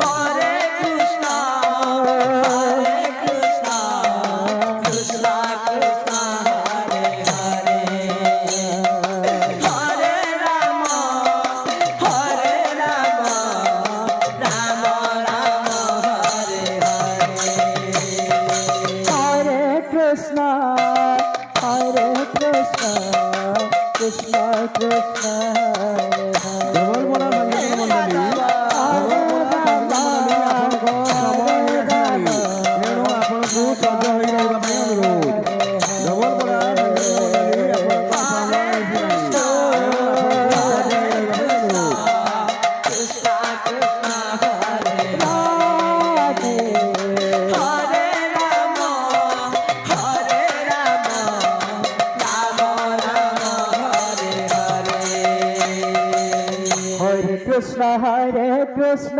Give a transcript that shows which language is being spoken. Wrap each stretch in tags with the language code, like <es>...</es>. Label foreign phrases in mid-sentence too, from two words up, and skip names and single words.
<sa>हरे कृष्ण कृष्ण कृष्ण हरे हरे हरे राम राम हरे हरे हरे कृष्ण कृष्ण कृष्ण हरे हरे हे माधव हरे राम</sa> <or>ତେଣୁ ଆପଣଙ୍କୁ ସଜ ହୋଇ ରହିବା ପାଇଁ ଅନୁରୋଧ ଜବରପଡ଼ା ମଣ୍ଡଳୀ ଆପଣଙ୍କ ସାମ୍ନାରେ ଆସିଲାଣି ତେଣୁ ଆପଣଙ୍କୁ ସଜ ହୋଇ ରହିବା ପାଇଁ ଅନୁରୋଧ</or> <sa>कृष्ण कृष्ण हरे राधे हरे राम राम हरे हरे हरे कृष्ण</sa>